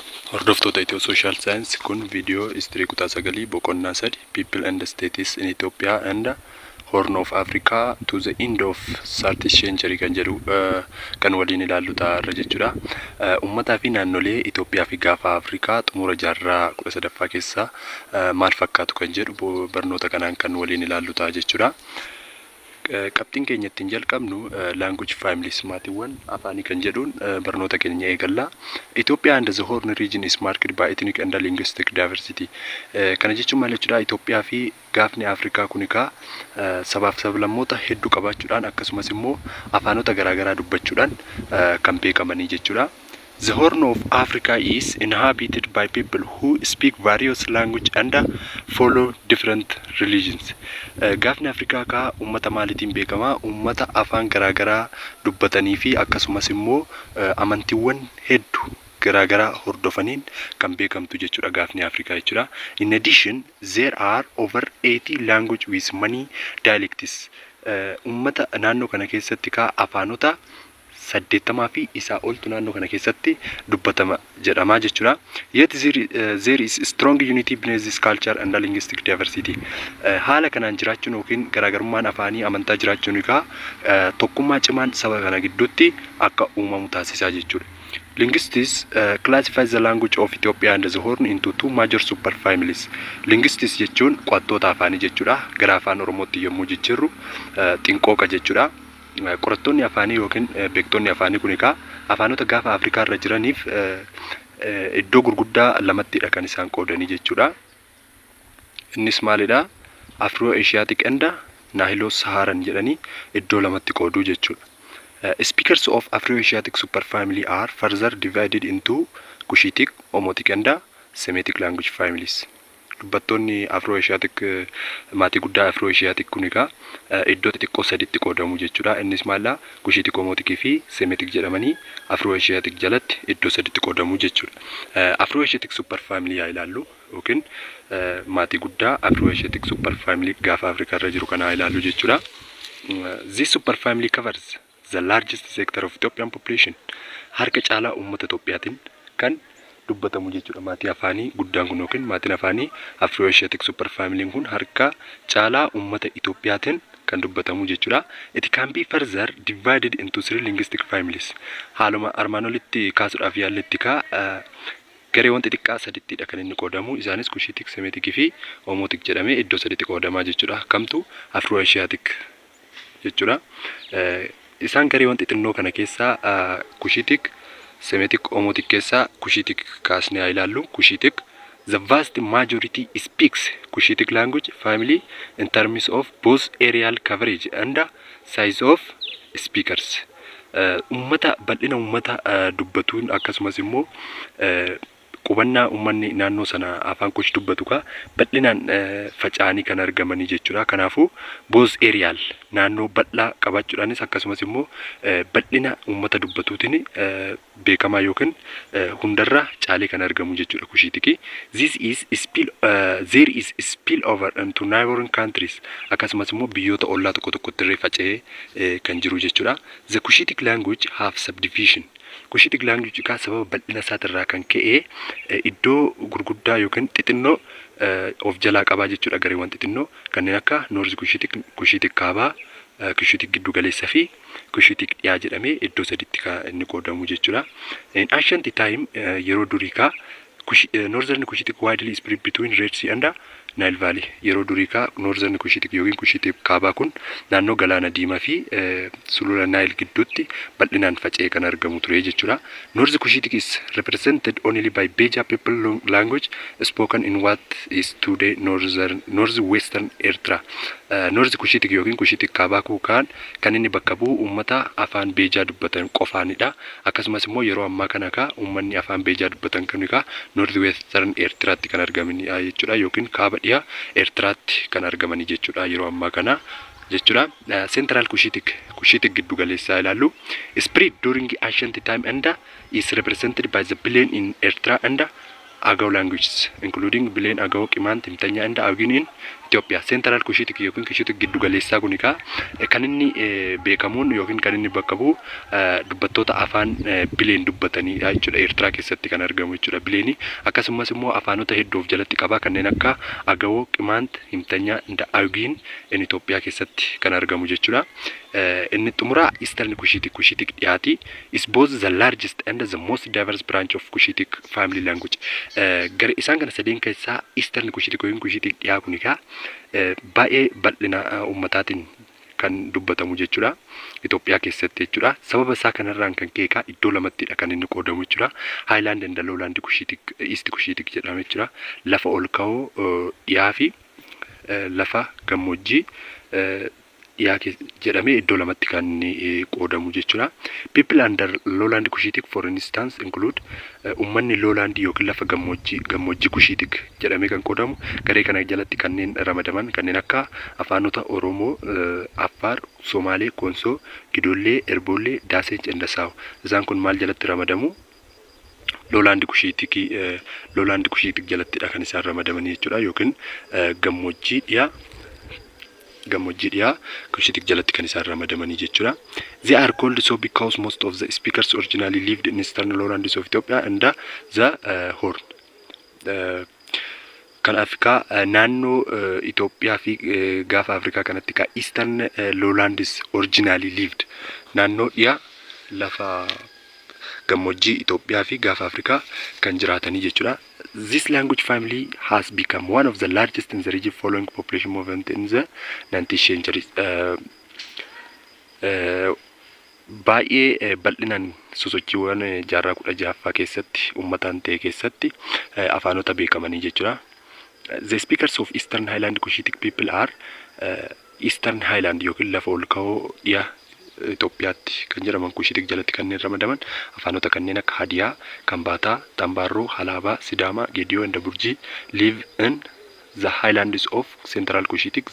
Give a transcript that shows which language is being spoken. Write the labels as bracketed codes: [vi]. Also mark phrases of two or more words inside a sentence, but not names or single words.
[om] Hordoftoota Itiyoo [en] Social Science [om] kun viidiyoo istirii kutaa 9 boqonnaa 3 People and States in Ethiopia and Horn of Africa to the end of 30th century kan jedhu kan waliin ilaallu ta'a jechuudha. Uummataa fi naannolee Itoophiyaa fi gaafa Afrikaa xumura jaarraa 13ffaa keessa maal fakkaatu kan jedhu barnoota kanaan kan waliin ilaallu ta'a jechuudha. Qabxiin keenya ittiin jalqabnu [en] language families [om] maatiiwwan afaanii kan jedhuun barnoota keenya eegalla. [en] Ethiopia and the Horn region is marked by ethnic and linguistic diversity. [om] Kana jechuun maal jechuudha? Itoophiyaa fi gaafni Afrikaa kun egaa sabaaf sablammoota hedduu qabaachuudhaan akkasumas immoo afaanota garaagaraa dubbachuudhaan kan beekamanii jechuudha. [en] The Horn of Africa is inhabited by people who speak various languages and follow different religions. [om] Gaafni Afrikaa ka ummata maalitiin beekama? Ummata afaan garaagaraa dubbatanii fi akkasumas immoo amantiiwwan hedduu garaagaraa hordofaniin kan beekamtu jechuudha gaafni Afrikaa jechuudha. [en] In addition, there are over 80 languages with many dialects. [om] Ummata naannoo kana keessatti ka afaanota 80 fi isaa oltu naannoo kana keessatti dubbatama jedhama jechuudha. [en] Yet there is strong unity between this culture and linguistic diversity. [om] Haala kanaan jiraachuun yookiin garaagarummaan afaanii amantaa jiraachuun egaa tokkummaa cimaan saba kana gidduutti akka uumamu taasisaa jechuudha. [en] Linguists classify the language of Ethiopia and the Horn into two major superfamilies. [om] Linguists jechuun qo'attoota afaanii jechuudha. Gara afaan Oromootti yommuu jijjiirru xinqooqa jechuudha. Qorattoonni afaanii yookiin beektonni afaanii kun egaa afaanota gaafa Afrikaa irra jiraniif iddoo gurguddaa lamattidha kan isaan qoodanii jechuudha. Innis maalidha? [en] Afro-Asiatic and Nilo-Saharan [om] jedhanii iddoo lamatti qooduu jechuudha. [en] Speakers of Afro-Asiatic superfamily are further divided into Cushitic, Omotic and Semitic language families. [om] Dubbattoonni Afro-Asiatic maatii guddaa Afro-Asiatic kun egaa iddoo xixiqqoo sadiitti qoodamu jechuudha. Innis maalla Cushitic, Omotic fi Semitic jedhamanii Afro-Asiatic jalatti iddoo sadiitti qoodamu jechuudha. [en] Afro-Asiatic superfamily [om] yaa ilaallu yookiin maatii guddaa [en] Afro-Asiatic superfamily [om] gaafa Afrikaa irra jiru kana ilaallu jechuudha. [en] This superfamily covers the largest sector of Ethiopian population. [om] Harka caalaa uummata Itoophiyaatiin kan dubbatamu jechuudha. Maatii afaanii guddaan kun yookiin maatiin afaanii [en] Afro-Asiatic superfamily [om] kun harka caalaa uummata Itoophiyaatiin kan dubbatamu jechuudha. [en] It can be further divided into three linguistic families. [om] Haaluma armaan olitti kaasuudhaaf yaalletti gareewwan xixiqqaa sadiittidha kan inni qoodamu. Isaanis Cushitic, Semitic fi Omotic jedhamee iddoo sadiitti qoodamaa jechuudha. Kamtu Afro-Asiatic jechuudha. Isaan gareewwan xixinnoo kana keessaa Cushitic, Semitic, Omotic keessa Cushitic kaasnee ilaallu. [en] Cushitic, the vast majority speaks Cushitic language family in terms of both areal coverage and size of speakers. [om] Ummata bal'ina ummata dubbatuun akkasumas immoo qubannaa uummanni naannoo sana afaan kush dubbatu ka bal'inaan faca'anii kan argamanii jechuudha. Kanaafuu [en] both areal [om] naannoo bal'aa qabaachuudhaanis akkasumas immoo bal'ina uummata dubbatuutiin beekamaa yookiin hundarra caalee kan argamu jechuudha Cushitic. [en] There is spill over into neighboring countries [om] akkasumas immoo biyyoota ollaa tokko tokkotti irree faca'ee kan jiru jechuudha. [en] The Cushitic language have subdivision. [om] Cushitic language ka sababa bal'ina isaatirraa kan ka'e iddoo gurguddaa yookiin xixinnoo of jalaa qabaa jechuudha. Gareewwan xixinnoo kanneen akka North Cushitic, Cushitic kaabaa, Cushitic giddu galeessa fi Cushitic dhiyaa jedhamee iddoo sadiitti kan inni qoodamu jechuudha. [en] In ancient time [om] yeroo durii ka [en] Northern Cushitic widely spread between Red Sea and Nile Valley. [om] Yeroo durii ka Northern Cushitic yookiin Cushitic kaabaa kun naannoo galaana diimaa fi sulula Nile gidduutti bal'inaan faca'ee kan argamu ture jechuudha. [en] North Cushitic is represented only by Beja people language spoken in what is today northwestern Eritrea. [om] North Cushitic yookiin Cushitic kaabaa kan inni bakka bu'u uummata afaan Beja dubbatan qofaanidha. Akkasumas immoo yeroo ammaa kana ka uummanni afaan Beja dubbatan kun ka northwestern Eritreaatti kan argamanii jechuudha yookiin kaaba dhiyaa Eritreaatti kan argamanii jechuudha yeroo ammaa kana jechuudha. Central Cushitic giddu galeessaa ilaallu. [en] Spread during ancient time and is represented by the Bilen in Eritrea and Agaw languages including Bilen, Agaw, Qimant, Timtanya and Agin in Itoophiyaa. [om] Seentiraal Kushiitik yookiin Kushiitik giddu galeessaa kun egaa kan inni beekamuun yookiin kan inni bakka bu'u dubbattoota afaan bileen dubbatanii jechuudha. Eertiraa keessatti kan argamu jechuudha bileeni. Akkasumas immoo afaanota hedduu of jalatti qaba kanneen akka Agawoo, Qimaant, Himtanyaa, Nda'aagiin Itoophiyaa keessatti kan argamu jechuudha. Inni xumuraa Eastern Kushiitik dhiyaati. [en] Is both the largest and the most diverse branch of Kushiitik family language. [om] Gara isaan kana sadeen keessaa Eastern Kushiitik yookiin Kushiitik dhiyaa kun egaa baay'ee bal'ina uummataatiin kan dubbatamu jechuudha. Itoophiyaa keessatti jechuudha. Sababa isaa kanarraan kan ka'e egaa iddoo lamattidha kan inni qoodamu jechuudha. [en] Highland and Lowland Kushiitik, East Kushiitik [om] jedhama jechuudha. Lafa ol ka'oo dhiyaa fi lafa gammoojjii jedhamee iddoo lamatti kan qoodamu jechuudha. [en] People under Lowland Kushiitik for instance include [om] ummanni Lowland yookiin lafa gammoojjii Kushiitik jedhamee kan qoodamu garee kana jalatti kanneen ramadaman kanneen akka afaanota Oromoo, Affaar, Somaalee, Konsoo, Gidollee, Erboollee, Daasee, Cendasaw. Isaan kun maal jalatti ramadamu? Lowland Kushiitik jalattidha kan isaan ramadamanii jechuudha yookiin gammoojjii dhiyaa Kushiitik jalatti kan isaan ramadamanii jechuudha. [en] They are called so because most of the speakers originally lived in Eastern Lowlands of Ethiopia and the Horn. [om] Kan Afrikaa naannoo Itoophiyaa fi gaafa Afrikaa kanatti ka [en] Eastern Lowlands originally lived [om] naannoo dhiyaa lafa gammoojjii Itoophiyaa fi gaafa Afrikaa kan jiraatanii jechuudha. [en] This language family has become one of the largest in the region following population movement in the 19th century. [om] Baay'ee bal'inaan sosochiiwwan jaarraa 16ffaa keessatti uummataan ta'e keessatti afaanota beekamanii jechuudha. [en] The speakers of Eastern Highland [om] Kushiitik people are Eastern Highland yookiin lafa ol ka'oo dhiyaa Itoophiyaatti kan jedhaman Kushiitik jalatti kanneen ramadaman afaanota kanneen akka Hadiyaa, Kambaataa, Tambaarroo, Halaabaa, Sidaamaa, Geediyoo [en] and Burjii live in the highlands of Central Kushiitik.